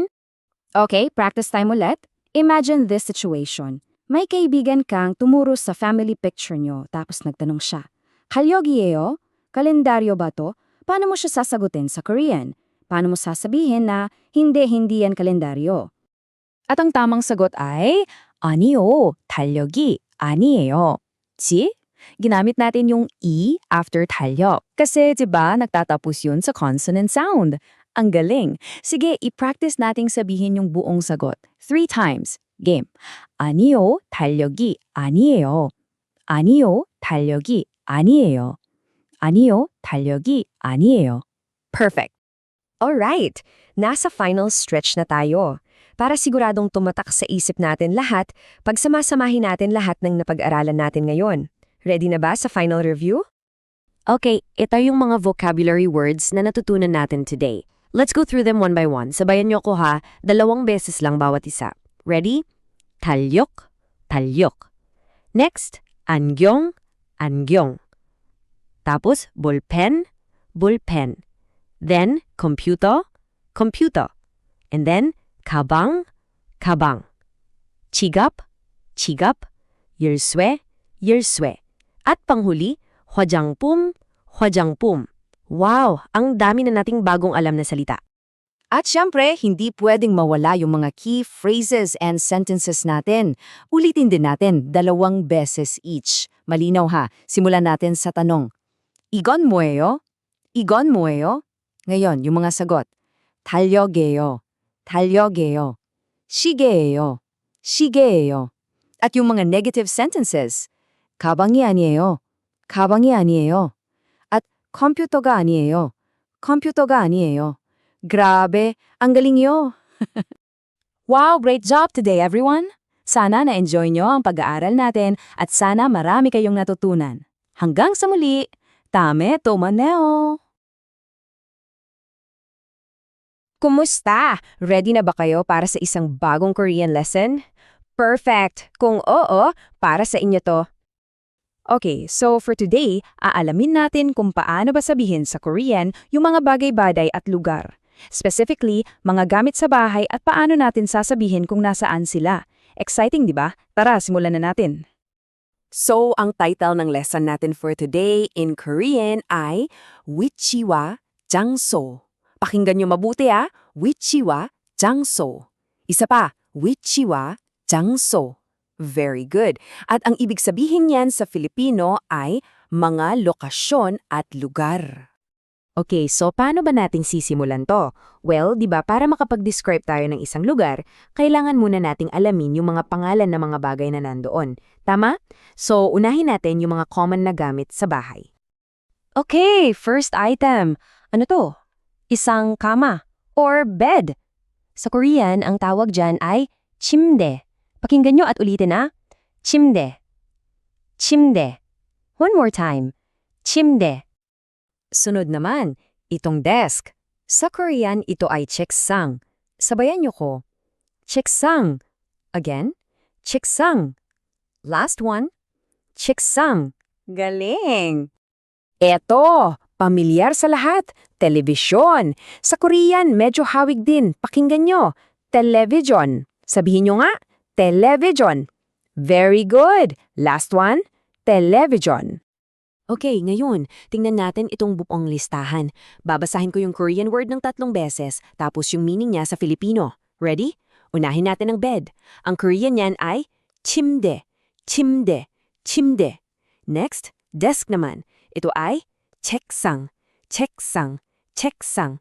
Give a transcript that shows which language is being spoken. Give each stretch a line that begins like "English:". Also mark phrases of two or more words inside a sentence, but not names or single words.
English: Okay, practice time ulit. Imagine this situation.
Filipino: May kaibigan kang tumuro sa family picture nyo tapos nagtanong siya, "Kalyogieyo? Kalendaryo ba to?" Paano mo siya sasagutin sa Korean? Paano mo sasabihin na hindi yan kalendaryo? At ang tamang sagot ay,
Korean: 아니요, 달력이 아니에요.
English: See?
Filipino: Ginamit natin yung E after 달력. Kasi 'di ba nagtatapos yun sa
English: consonant sound.
Filipino: Ang galing. Sige, i-practice nating sabihin yung buong sagot.
English: 3 times. Game.
Korean: 아니요, 달력이 아니에요. 아니요, 달력이 아니에요. 아니요, 달력이 아니에요.
English: Perfect.
Filipino: Alright, nasa
English: final stretch
Filipino: na tayo. Para siguradong tumatak sa isip natin lahat, pagsamasamahin natin lahat ng napag-aralan natin ngayon. Ready na ba sa
English: final review?
Filipino: Okay, ito yung mga
English: vocabulary words
Filipino: na natutunan natin today.
English: Let's go through them one by one.
Filipino: Sabayan niyo ko ha, 2 beses lang bawat isa.
English: Ready?
Korean: 달력, 달력. Next, 안경, 안경. Tapos, 볼펜, 볼펜.
English: Then, computer, computer. And then,
Korean: 가방, 가방. 지갑, 지갑. 열쇠, 열쇠.
Filipino: At panghuli,
Korean: 화장품, 화장품.
Filipino: Wow, ang dami na nating bagong alam na salita. At syempre, hindi pwedeng mawala yung mga
English: key phrases and sentences
Filipino: natin. Ulitin din natin 2 beses each. Malinaw ha, simulan natin sa tanong.
Korean: 이건 뭐예요? 이건 뭐예요?
Filipino: Ngayon, yung mga sagot.
Korean: 달력이에요. 달력이에요. 시계예요. 시계예요.
Filipino: At yung mga negative sentences.
Korean: 가방이 아니에요. 가방이 아니에요. At 컴퓨터가 아니에요. 컴퓨터가 아니에요.
Filipino: Grabe, ang galing nyo.
English: Wow, great job today everyone.
Filipino: Sana na-enjoy nyo ang pag-aaral natin at sana marami kayong natutunan. Hanggang sa muli, tame tomaneo! Kumusta? Ready na ba kayo para sa isang bagong
English: Korean lesson?
Filipino: Perfect! Kung oo, para sa inyo to.
English: Okay, so for today,
Filipino: aalamin natin kung paano ba sabihin sa Korean yung mga bagay-bagay at lugar. Specifically, mga gamit sa bahay at paano natin sasabihin kung nasaan sila. Exciting, di ba? Tara, simulan na natin. So, ang title ng lesson natin
English: for today in Korean
Filipino: ay
Korean: 위치와 장소.
Filipino: Pakinggan nyo mabuti
Korean: 위치와 장소.
Filipino: Isa pa,
Korean: 위치와 장소.
English: Very good.
Filipino: At ang ibig sabihin niyan sa Filipino ay mga lokasyon at lugar. Okay, so paano ba nating sisimulan to? Well, di ba para makapag-describe tayo ng isang lugar, kailangan muna nating alamin yung mga pangalan ng mga bagay na nandoon. Tama? So, unahin natin yung mga common na gamit sa bahay.
English: Okay, first item.
Filipino: Ano to? Isang kama or bed. Sa Korean, ang tawag dyan ay 침대. Pakinggan nyo at ulitin 침대.
Korean: 침대.
English: One more time.
Korean: 침대.
Filipino: Sunod naman, itong desk. Sa Korean, ito ay 책상. Sabayan niyo ko.
Korean: 책상. Again. 책상.
English: Last one.
Korean: 책상.
Filipino: Galing! Eto, pamilyar sa lahat. Telebisyon. Sa Korean, medyo hawig din. Pakinggan nyo. Television. Sabihin nyo nga,
English: television. Very good. Last one, television.
Filipino: Okay, ngayon, tingnan natin itong buong listahan. Babasahin ko yung
English: Korean word
Filipino: ng 3 beses, tapos yung meaning niya sa Filipino. Ready? Unahin natin ang bed. Ang Korean niyan ay
Korean: 침대, 침대, 침대.
Filipino: Next, desk naman. Ito ay
Korean: 책상, 책상, 책상.